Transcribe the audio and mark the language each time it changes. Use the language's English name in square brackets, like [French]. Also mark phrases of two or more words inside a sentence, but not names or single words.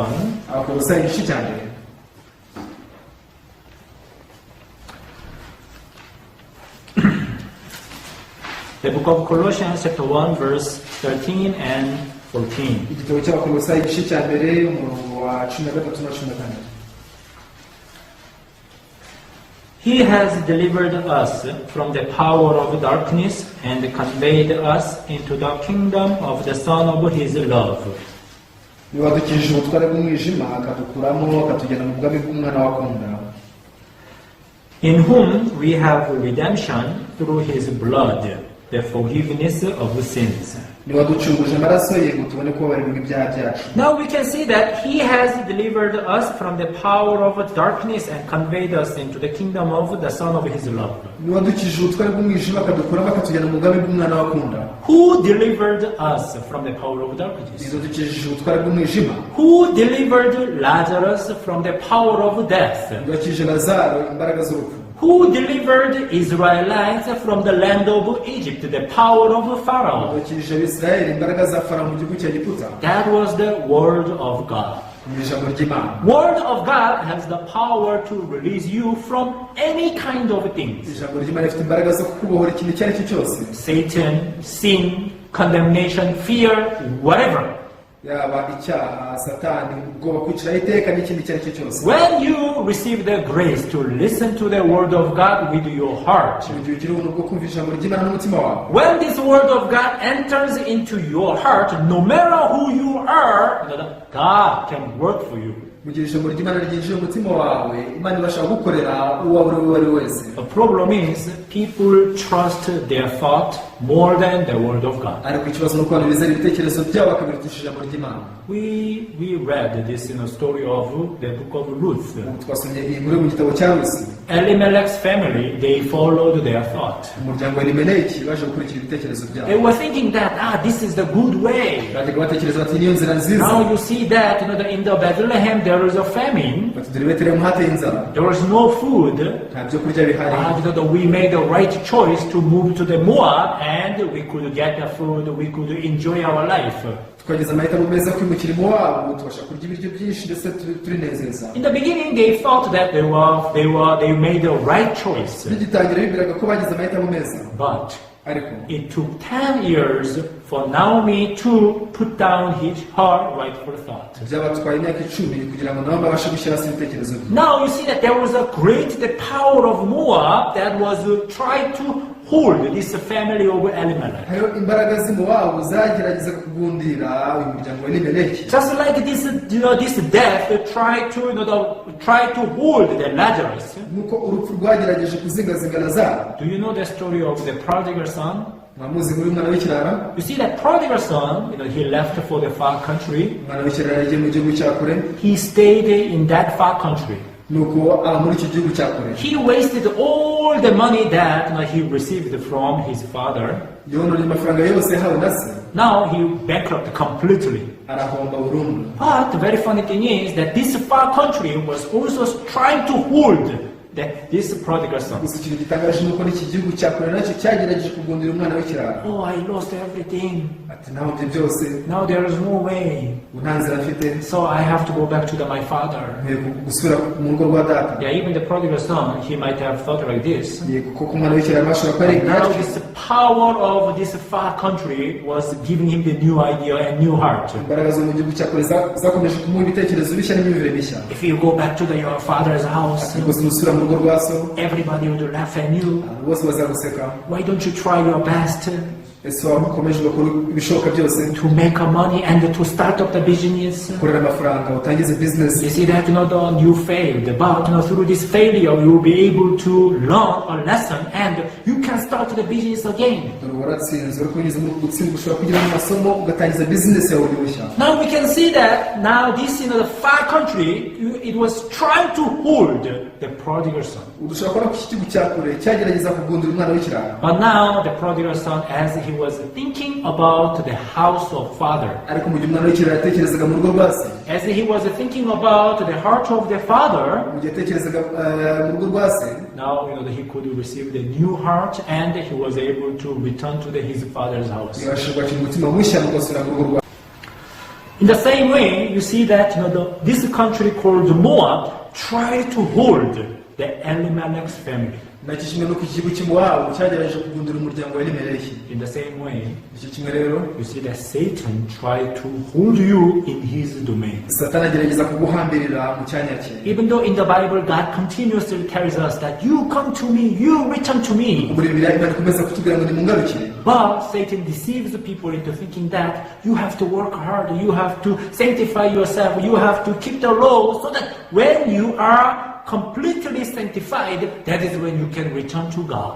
[Kinyarwanda] Abakolosayi igice cya mbere. [English] The book of Colossians chapter 1 verse 13 and 14. [Kinyarwanda] Igitabo cy'Abakolosayi igice cya mbere umurongo wa 13 na 14. [English] He has delivered us from the power of darkness and conveyed us into the kingdom of the Son of His love. [Kinyarwanda] Niwadukijije ubutware bw'umwijima akadukuramo akatujyana mu bwami bw'umwana wakunda. [English] In whom we have redemption through His blood, the forgiveness of sins. [Kinyarwanda] Niwaducunguje amaraso ye ngo tubone ko barirwa ibyaha byacu. [English] Now we can see that He has delivered us from the power of darkness and conveyed us into the kingdom of the Son of His love. [Kinyarwanda] Niwadukijije ubutware bw'umwijima akadukuramo akatujyana mu bwami bw'umwana wakunda. [English] Who delivered us from the power of darkness? [Kinyarwanda] Niwadukijije ubutware bw'umwijima. [English] Who delivered Lazarus from the power of death? [Kinyarwanda] Niwadukijije Lazaro imbaraga z'urupfu. [English] Who delivered Israelites from the land of Egypt, the power of Pharaoh? [Kinyarwanda] Niwadukijije Abisirayeli imbaraga za Farawo mu gihugu cya Egiputa. [English] That was the word of God. [Kinyarwanda] Mu ijambo ry'Imana. [English] Word of God has the power to release you from any kind of things. [Kinyarwanda] Ijambo ry'Imana rifite imbaraga zo kubohora ikintu icyo ari cyo cyose. [English] Satan, sin, condemnation, fear, whatever. [Kinyarwanda] Yaba icyaha, Satani, ubwoba, kwicira iteka n'ikindi icyo ari cyo cyose. [English] When you receive the grace to listen to the word of God with your heart, [Kinyarwanda] Mu gihe ugira ubuntu bwo kumva ijambo ry'Imana n'umutima wawe. [English] when this word of God enters into your heart, no matter who you are, God can work for you. [Kinyarwanda] Mu gihe ijambo ry'Imana ryinjiye mu mutima wawe, Imana ibasha gukorera uwo ari we wese. [English] The problem is people trust their thought more than the word of God. [Kinyarwanda] Ariko ikibazo ni uko abantu bizera ibitekerezo byabo bakabirutisha ijambo ry'Imana. [English] We read this in a story of the book of Ruth. [Kinyarwanda] Ubu twasomye iyi nkuru mu gitabo cya Rusi. [English] Elimelech's family, they followed their thought. [Kinyarwanda] Umuryango wa Elimeleki baje gukurikira ibitekerezo byabo. [English] They were thinking that, this is the good way. [Kinyarwanda] Bajyaga batekereza bati niyo nzira nziza. [English] Now you see that, in the Bethlehem there is a famine. [Kinyarwanda] Bati dore Betelehemu hateye inzara. [English] There was no food. [Kinyarwanda] Nta byo kurya bihari. [English] We made the right choice to move to the Moab, and we could get the food, we could enjoy our life. [Kinyarwanda] Twagize amahitamo meza kwimukira i Mowabu, tubasha kurya ibiryo byinshi ndetse turinezeza. [English] In the beginning, they thought that they made the right choice. [Kinyarwanda] Bigitangira bibwiraga ko bagize amahitamo meza. [English] But [Kinyarwanda] Ariko [English] it took 10 years for Naomi to put down her rightful thought. [Kinyarwanda] byabatwaye imyaka 10 kugira ngo nabo babashe gushyira hasi ibitekerezo bye. [English] Now you see that there was the power of Moab that was trying to hold this family of Elimelech. [Kinyarwanda] Hariho imbaraga z'i Mowabu zageragezaga kugundira uyu muryango wa Elimeleki. [English] Just like this death tried to hold the Lazarus. [Kinyarwanda] Nuko urupfu rwagerageje kuzingazinga Lazaro. [English] Do you know the story of the prodigal son? [Kinyarwanda] Mwamuzi muri umwana w'ikirara. [English] You see that prodigal son, he left for the far country. [Kinyarwanda] Umwana w'ikirara yagiye mu gihugu cya kure. [English] He stayed in that far country. [Kinyarwanda] Nuko aba muri icyo gihugu cya kure. [English] He wasted all the money that he received from his father. [Kinyarwanda] Yononye amafaranga yose yahawe na se. [English] Now he bankrupt completely. [Kinyarwanda] Arahomba burundu. [English] But the very funny thing is that this far country was also trying to hold this prodigal son. [Kinyarwanda] Gusa ikintu gitangaje nuko n'iki gihugu cya kure nacyo cyagerageje kugundira umwana w'ikirara. [English] Oh, I lost everything. [Kinyarwanda] Ati nahombye byose. [English] Now there is no way. [Kinyarwanda] Nta nzira mfite. [English] So I have to go back to my father. [Kinyarwanda] Gusubira mu rugo rwa data. [English] Yeah, even the prodigal son, he might have thought like this. [Kinyarwanda] Kuko umwana w'ikirara bashobora kuba ari [English] Now this power of this far country was giving him the new idea and new heart. [Kinyarwanda] imbaraga zo mu gihugu cya kure zakomeje kumuha ibitekerezo bishya n'imyumvire mishya. [English] If you go back to your father's house, [Kinyarwanda] Rwose nusubira mu rugo rwa so, [English] everybody would laugh at you. [Kinyarwanda] bose bazaguseka. [English] Why don't you try your best [Kinyarwanda] Ese wakomeje ugakora ibishoboka byose [English] to make money and to start up the business? [Kinyarwanda] ukorera amafaranga utangize business. [English] You see that you failed, but through this failure you will be able to learn a lesson and you can start the business again. [Kinyarwanda] Waratsinze uri kunyuza mu gutsinda ushobora kugira mu masomo ugatangiza business yawe bushya. [English] Now we can see that now this the far country it was trying to hold the prodigal son. [Kinyarwanda] Udushobora kubona ko iki gihugu cya kure cyagerageza kugundira umwana w'ikirara. [English] But now the prodigal son, as he was thinking about the house of father. [Kinyarwanda] ariko mu gihe umwana w'ikiraro yatekerezaga mu rugo rwa se, [English] As he was thinking about the heart of the father, [Kinyarwanda] mu gihe yatekerezaga mu rugo rwa se, [English] now he could receive the new heart and he was able to return to his father's house. [Kinyarwanda] yabashije kwakira umutima mushya mugasubira mu rugo rwa. [English] In the same way, you see that this country called Moab tried to hold the Elimelech's family. [Kinyarwanda] nacyo kimwe nuko igihugu cy'Imowabu cyagerageje kugundira umuryango wa Elimeleki. [English] In the same way, [Kinyarwanda] icyo kimwe rero, [English] you see that Satan tried to hold you in his domain. [Kinyarwanda] Satani agerageza kuguhambirira mu cyanya cye. [English] Even though in the Bible God continuously tells us that you come to me, you return to me. [Kinyarwanda] muri Bibiliya Imana ikomeza kutubwira ngo nimungarukire. [English] But Satan deceives the people into thinking that you have to work hard, you have to sanctify yourself, you have to keep the law, so that when you are completely sanctified, that is when you can return to God.